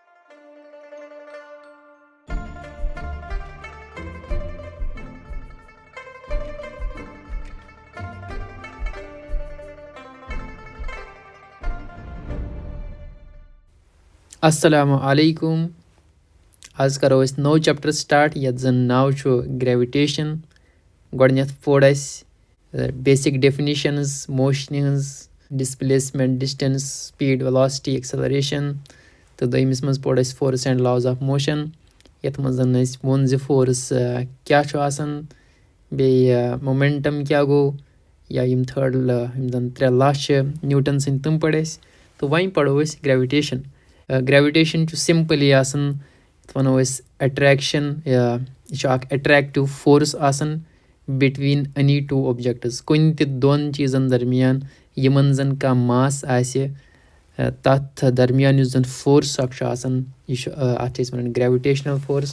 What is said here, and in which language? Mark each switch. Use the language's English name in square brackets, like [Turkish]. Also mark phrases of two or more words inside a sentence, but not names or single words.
[Kashmiri] السلام علیکم. آز کرو أسۍ نوٚو [English] chapter start [Kashmiri] یَتھ زن ناو چھُ گریوِٹیشن. گۄڈٕنٮ۪تھ پوٚر اَسہِ [English] basic definitions [Kashmiri] موشنہِ ہٕنٛز، [English] displacement, distance, speed, velocity, acceleration. [Kashmiri] تہٕ دوٚیمِس منٛز پوٚر اَسہِ [English] force and laws of motion, [Kashmiri] یتھ منٛز اَسہِ ووٚن زِ فورس کیٛاہ چھُ آسان، بیٚیہِ مومینٹم کیٛاہ گوٚو، یا یِم یِم زن 3 لا چھِ نیوٹن سٕنٛدۍ تِم پٔرۍ اَسہِ. تہٕ وۄنۍ پرو أسۍ گریوِٹیشن. گریوِٹیشن چھُ سمپلی آسان یتھ ونو أسۍ اٹریکشن، یہِ چھُ اکھ [English] attractive force [Kashmiri] آسان [English] between any 2 objects, [Kashmiri] کُنہِ تہِ 2 چیٖزن درمیان یِمن زن کانٛہہ ماس آسہِ، تتھ درمیان یُس زن فورس اکھ چھُ آسان، یہِ چھُ اتھ چھِ أسۍ ونان [English] gravitational force.